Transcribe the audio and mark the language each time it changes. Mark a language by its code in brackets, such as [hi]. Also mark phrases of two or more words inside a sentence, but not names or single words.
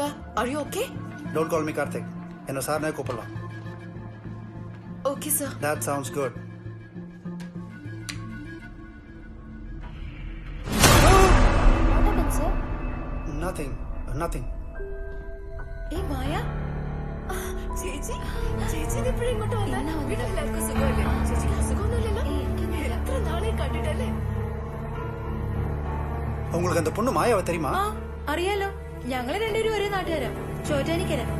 [en] Are you OK? don't call me [ta] கார்த்திக், என்ன சார்னே கூப்பிடலாம். [en] OK sir. That sounds good. Nothing. [ml] ഏയ് മായ ചേച്ചി എപ്പോഴും ഇങ്ങോട്ട് വന്നാ വീട്ടിലെല്ലാവർക്കും സുഖമല്ലേ? ചേച്ചിക്ക് അസുഖമൊന്നുമില്ലല്ലോ? എത്ര നാളെ കണ്ടിട്ടല്ലേ? [ta] உங்களுக்கு அந்த பொண்ணு மாயாவை தெரியுமா? [ml] അറിയാലോ, ഞങ്ങള് രണ്ടുപേരും ഒരേ നാട്ടുകാരാ, ചോറ്റാനിക്കര.